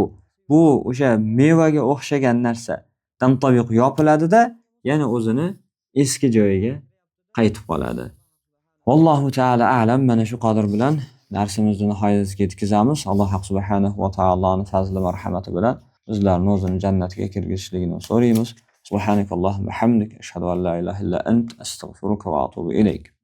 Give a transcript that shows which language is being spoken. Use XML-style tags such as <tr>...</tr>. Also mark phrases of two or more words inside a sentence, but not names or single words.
<uz>Bu o'sha mevaga o'xshagan narsa tantabiq yopiladi-da, yana o'zini eski joyiga qaytib qoladi.</uz> <ar>والله تعالى أعلم.</ar> <uz>Mana shu qadr bilan darsimizni nihoyasiga yetkazamiz. Alloh subhanahu va taoloning fazli marhamati bilan bizlarni o'zini jannatga kirgizishligini so'raymiz.</uz> <ar>سبحانك اللهم حمدك أشهد أن لا إله إلا أنت أستغفرك وأتوب إليك.</ar>